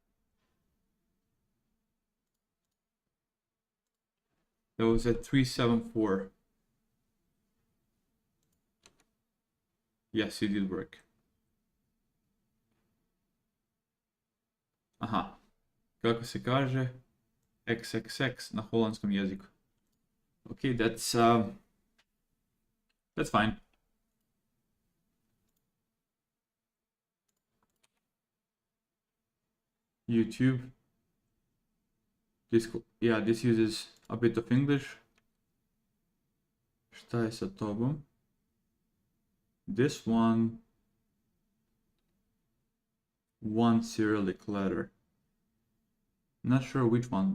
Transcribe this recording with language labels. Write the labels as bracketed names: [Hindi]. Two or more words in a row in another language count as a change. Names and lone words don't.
[English] That was at 374. Yes, it did work. Aha. [Serbian] Kako se kaže XXX na holandskom jeziku. [English] Okay, that's fine. YouTube. This uses a bit of English. [Serbian] Šta je sa tobom? [English] This one Cyrillic letter. Not sure which one.